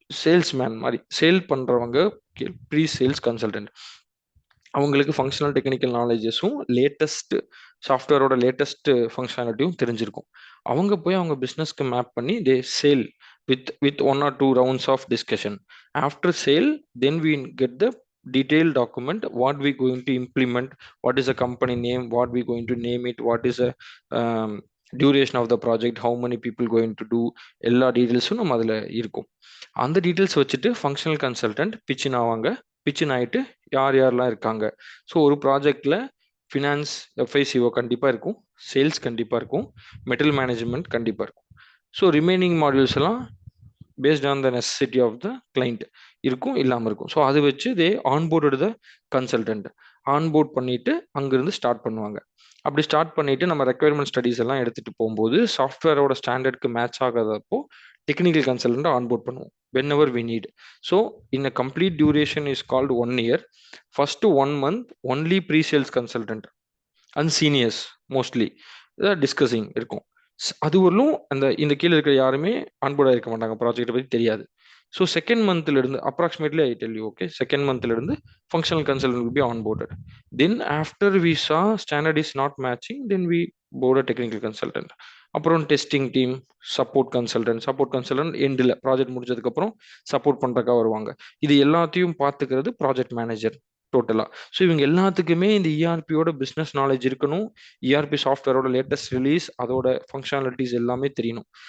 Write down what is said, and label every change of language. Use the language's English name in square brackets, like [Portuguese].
[Tamil] Salesman மாதிரி sale பண்ணுறவங்க pre sales consultant. அவங்களுக்கு ஃபங்க்ஷனல் டெக்னிக்கல் நாலேஜஸும் லேட்டஸ்ட் சாஃப்ட்வேரோட லேட்டஸ்ட் ஃபங்க்ஷனாலிட்டியும் தெரிஞ்சிருக்கும். அவங்க போய் அவங்க பிஸ்னஸ்க்கு மேப் பண்ணி [English] They sale with 1 or 2 rounds of discussion. After sale, then we get the detailed document, what we going to implement, what is the company name, what we going to name it, what is the duration of the project, how many people going to do, [Tamil] எல்லா டீட்டெயில்ஸும் நம்ம அதில் இருக்கும். அந்த details வச்சுட்டு functional consultant பிச்சின் ஆவாங்க. பிச்சின் ஆகிட்டு யார் யாரெல்லாம் இருக்காங்க. ஸோ ஒரு ப்ராஜெக்டில் ஃபினான்ஸ் எஃப்ஐசிஓ கண்டிப்பாக இருக்கும், சேல்ஸ் கண்டிப்பாக இருக்கும், மெட்டல் மேனேஜ்மெண்ட் கண்டிப்பாக இருக்கும். ஸோ ரிமைனிங் மாடியூல்ஸ் எல்லாம் [English] based on the necessity of the client [Tamil] இருக்கும், இல்லாமல் இருக்கும். [English] so அது வச்சு they onboard the consultant onboard [Tamil] பண்ணிட்டு அங்கிருந்து ஸ்டார்ட் பண்ணுவாங்க. அப்படி ஸ்டார்ட் பண்ணிட்டு நம்ம ரெக்யர்மெண்ட் ஸ்டடிஸ் எல்லாம் எடுத்துட்டு போகும்போது சாஃப்ட்வேரோட ஸ்டாண்டர்டுக்கு மேட்ச் ஆகாதப்போ டெக்னிக்கல் கன்சல்டன்ட் ஆன்போர்ட் பண்ணுவோம் [English] whenever we need. So in a complete duration is called 1 year. First 1 month only pre-sales consultant and seniors mostly [Tamil] discussing இருக்கும். அது வரலும் இந்த கீழே இருக்கிற யாருமே ஆன்போர்டாக இருக்க மாட்டாங்க, ப்ராஜெக்ட்டை பற்றி தெரியாது. ஸோ செகண்ட் மந்த்ல இருந்து approximately I tell you, okay, second மந்த்ல இருந்து functional consultant [English] will be onboarded. Then after we saw standard is not matching, then we board a technical consultant. [Tamil] அப்புறம் டெஸ்டிங் டீம், சப்போர்ட் கன்சல்டன்ட் எண்டில் project முடிச்சதுக்கப்புறம் support பண்ணுறக்கா வருவாங்க. இது எல்லாத்தையும் பார்த்துக்கிறது project manager டோட்டலாக. ஸோ இவங்க எல்லாத்துக்குமே இந்த இஆர்பியோட பிஸ்னஸ் நாலேஜ் இருக்கணும். இஆர்பி சாஃப்ட்வேரோட லேட்டஸ்ட் ரிலீஸ், அதோட ஃபங்க்ஷனாலிட்டிஸ் எல்லாமே தெரியணும்.